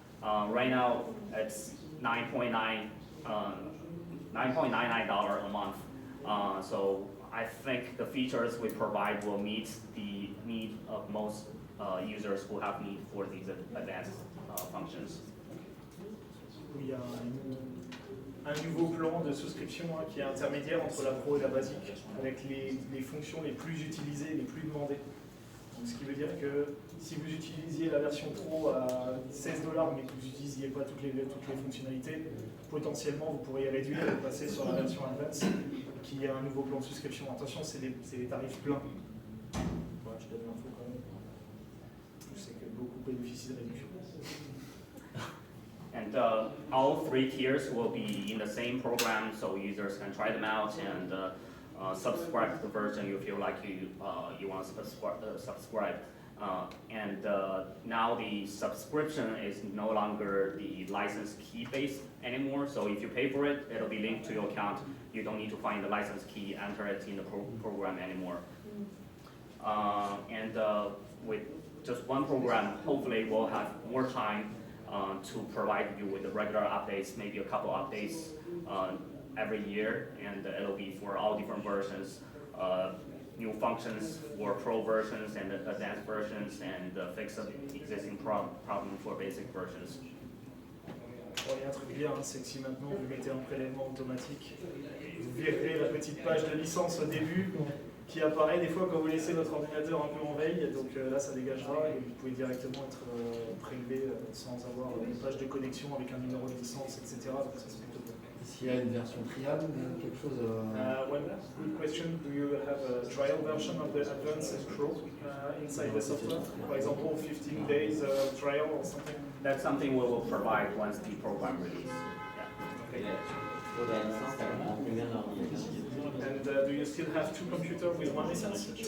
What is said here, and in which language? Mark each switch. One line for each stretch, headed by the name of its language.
English: Right now it's $9.99 a month. So I think the features we provide will meet the need of most users who have need for these advanced functions.
French: Il y a un nouveau plan de souscription qui est intermédiaire entre la Pro et la basique, avec les fonctions les plus utilisées, les plus demandées. Donc, ce qui veut dire que si vous utilisiez la version Pro à $16, mais que vous n'utilisiez pas toutes les fonctionnalités, potentiellement vous pourriez réduire et passer sur la version Advanced, qui a un nouveau plan de souscription. Attention, c'est les tarifs pleins. Voilà, je donne l'info quand même. Je sais que beaucoup bénéficient de réduction.
English: And all three tiers will be in the same program, so users can try them out and subscribe to the version you feel like you want to subscribe. And now the subscription is no longer the license key based anymore. So if you pay for it, it'll be linked to your account. You don't need to find the license key, enter it in the program anymore. And with just one program, hopefully we'll have more time to provide you with the regular updates, maybe a couple updates every year, and it'll be for all different versions. New functions for Pro versions and advanced versions, and fix up existing problem for basic versions.
French: Bon, il y a un truc bien, c'est que si maintenant vous mettez un prélèvement automatique, vous verrez la petite page de licence au début qui apparaît des fois quand vous laissez votre ordinateur un peu en veille. Donc là, ça dégagera et vous pouvez directement être prélevé sans avoir une page de connexion avec un numéro de licence, etc. Donc ça, c'est plutôt bon. S'il y a une version trial, quelque chose.
English: One good question: do you have a trial version of the Advanced and Pro inside the software? For example, 15 days trial or something? That's something we will provide once the program release. Okay.
French: Pour la licence, ça prend combien d'ordinateurs?
English: And do you still have two computers with one license?